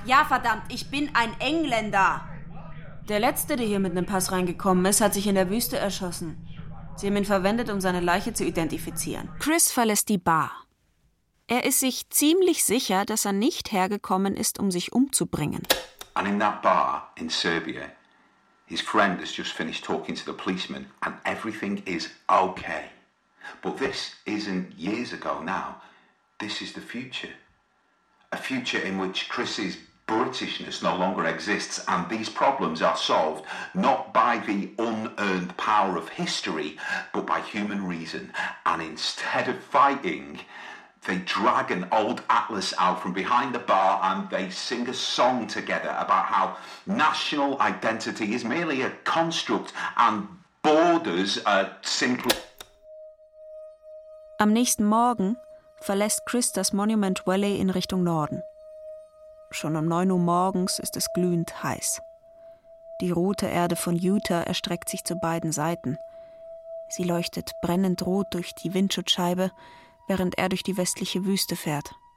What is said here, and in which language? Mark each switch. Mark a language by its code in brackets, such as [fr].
[de] Ja, verdammt, ich bin ein Engländer. Der Letzte, der hier mit einem Pass reingekommen ist, hat sich in der Wüste erschossen. Sie haben ihn verwendet, um seine Leiche zu identifizieren. Chris verlässt die Bar. Ist sich ziemlich sicher, dass nicht hergekommen ist, um sich umzubringen. [en] And in that bar in Serbia, his friend has just finished talking to the policeman and everything is okay. But this isn't years ago now. This is the future. A future in which Chris's Britishness no longer exists, and these problems are solved not by the unearned power of history, but by human reason. And instead of fighting, they drag an old atlas out from behind the bar and they sing a song together about how national identity is merely a construct and borders are simply... [de] Am nächsten Morgen verlässt Chris das Monument Valley in Richtung Norden. Schon um 9 Uhr morgens ist es glühend heiß. Die rote Erde von Utah erstreckt sich zu beiden Seiten. Sie leuchtet brennend rot durch die Windschutzscheibe, während er durch die westliche Wüste fährt.